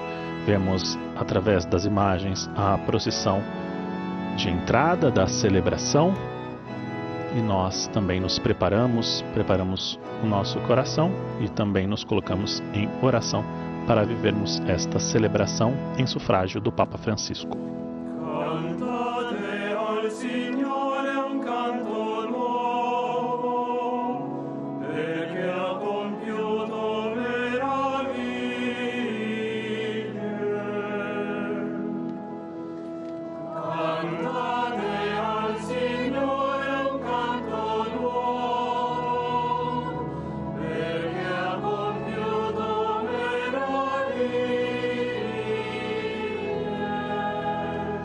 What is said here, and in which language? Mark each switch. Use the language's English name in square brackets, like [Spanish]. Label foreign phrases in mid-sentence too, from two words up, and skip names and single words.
[Portuguese] Vemos através das imagens a procissão de entrada da celebração e nós também nos preparamos o nosso coração e também nos colocamos em oração para vivermos esta celebração em sufrágio do Papa Francisco. [Italian] Cantate al Signore un canto nuovo, perché ha compiuto meraviglie. Cantate al Signore un canto nuovo, perché ha compiuto meraviglie.